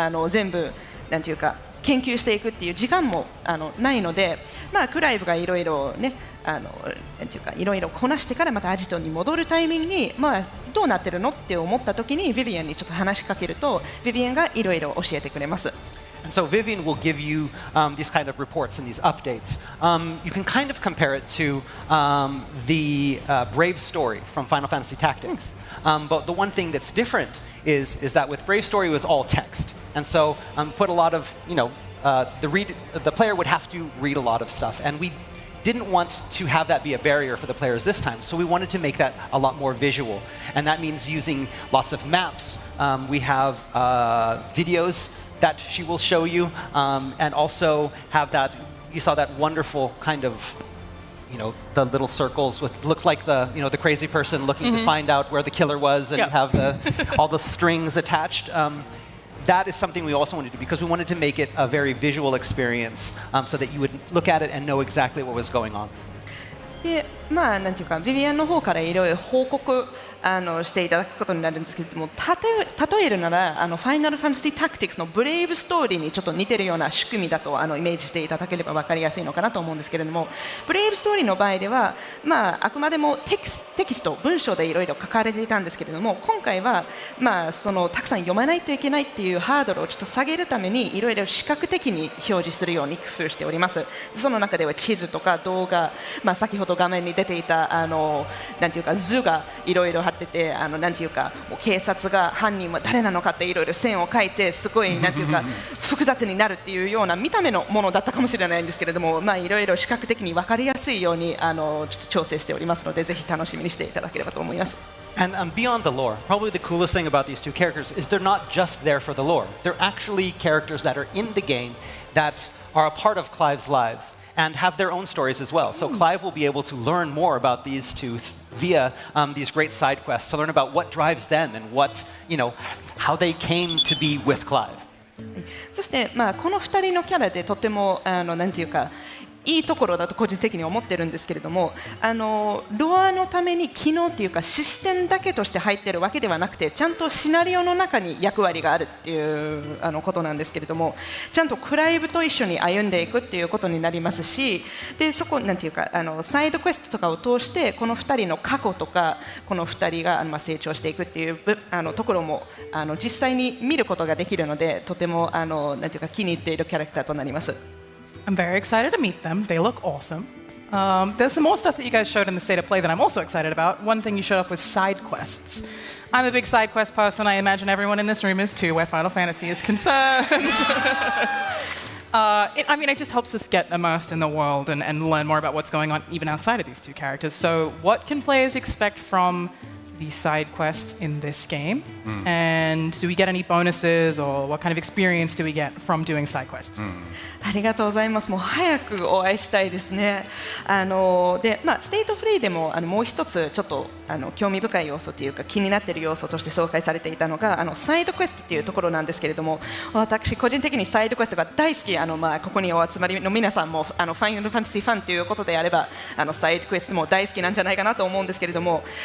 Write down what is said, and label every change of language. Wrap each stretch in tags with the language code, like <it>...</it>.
<ja>全部なんていうか研究していくっていう時間もないので、クライブがいろいろねなんていうかいろいろこなしてからまたアジトに戻るタイミングにどうなってるのって思った時にビビアンにちょっと話しかけると、ビビアンがいろいろ教えてくれます。</ja> <en>And so Vivian will give you these kind of reports and these updates. You can kind of compare it to the Brave story from Final Fantasy Tactics. But the one thing that's different is that with Brave story it was all text. And so put a lot of, the player would have to read a lot of stuff. And we didn't want to have that be a barrier for the players this time. So we wanted to make that a lot more visual. And that means using lots of maps. We have videos that she will show you, and also have that, you saw that wonderful kind of, the little circles with, looked like the crazy person looking to find out where the killer was, and have all the strings attached. That is something we also wanted to do because we wanted to make it a very visual experience, so that you would look at it and know exactly what was going on.</en> <ja>でなんていうかビビアンの方からいろいろ報告していただくことになるんですけれども、例えるならファイナルファンタジータクティクスのブレイブストーリーにちょっと似てるような仕組みだとイメージしていただければ分かりやすいのかなと思うんですけれども、ブレイブストーリーの場合では、あくまでもテキスト文章でいろいろ書かれていたんですけれども、今回は、たくさん読まないといけないっていうハードルをちょっと下げるためにいろいろ視覚的に表示するように工夫しております。その中では地図とか動画、先ほど画面に出ていたなんていうか図がいろいろ貼ってて、なんていうかもう警察が犯人は誰なのかっていろいろ線を書いて、すごいなんていうか複雑になるっていうような見た目のものだったかもしれないんですけれども、いろいろ視覚的に分かりやすいようにちょっと調整しておりますので、ぜひ楽しみにしていただければと思います。</ja> <en>And beyond the lore, probably the coolest thing about these two characters is they're not just there for the lore. They're actually characters that are in the game that are a part of Clive's lives and have their own stories as well. So Clive will be able to learn more about these two via these great side quests, to learn about what drives them and what, how they came to be with Clive.</en> <ja>そしてこの2人のキャラでとてもなんていうかいいところだと個人的に思ってるんですけれども、ロアのために機能というかシステムだけとして入っているわけではなくて、ちゃんとシナリオの中に役割があるっていうことなんですけれども、ちゃんとクライブと一緒に歩んでいくっていうことになりますし、でそこなんていうかサイドクエストとかを通してこの2人の過去とかこの2人が成長していくっていうところも実際に見ることができるので、とてもなんていうか気に入っているキャラクターとなります。</ja> <en>I'm very excited to meet them. They look awesome. There's some more stuff that you guys showed in the state of play that I'm also excited about. One thing you showed off was side quests. I'm a big side quest person. I imagine everyone in this room is too, where Final Fantasy is concerned. It just helps us get immersed in the world and learn more about what's going on even outside of these two characters. So what can players expect from the side quests in this game? And do we get any bonuses or what kind of experience do we get from doing side quests?</en> <ja>ありがとうございます。もう早くお会いしたいですね。で、ステイトフリーでももう一つちょっと興味深い要素というか気になっている要素として紹介されていたのがサイドクエストというところなんですけれども、私個人的にサイドクエストが大好き。ここにお集まりの皆さんもファイナルファンタジーファンということであればサイドクエストも大好きなんじゃないかなと思うんですけれども。</ja>